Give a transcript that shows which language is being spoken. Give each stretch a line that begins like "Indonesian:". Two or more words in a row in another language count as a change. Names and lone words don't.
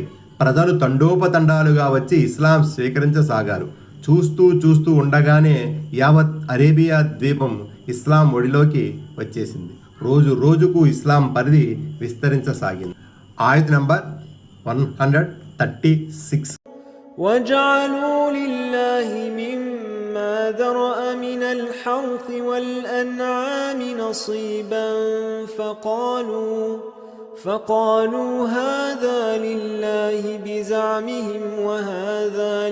Telugu: ప్రజలు తండోపతండాలుగా వచ్చి ఇస్లాం స్వీకరించసాగారు. చూస్తూ ఉండగానే యావత్ అరేబియా ద్వీపం ఇస్లాం ఒడిలోకి వచ్చేసింది. రోజు రోజుకు ఇస్లాం పరిధి విస్తరించసాగింది. ఆయత్ నంబర్ 136.
Arabic: وَجَعَلُوا لِلَّهِ مِمَّا ذَرَأَ مِنَ الْحَرْثِ وَالْأَنْعَامِ نَصِيبًا فقالوا هذا لله بزعمهم وهذا